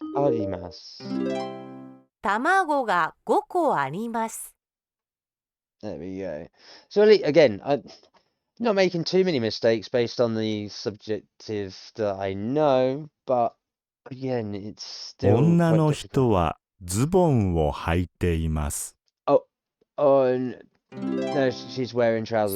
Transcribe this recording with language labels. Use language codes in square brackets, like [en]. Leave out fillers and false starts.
[ja] あります。卵が5個あります。 [en] There we go. So again, I'm not making too many mistakes based on the subjective that I know, but again, it's still [ja] 女 [en] quite [ja] の [en] difficult. [ja] 人はズボンを履いています。 [en] Oh, no, she's wearing trousers.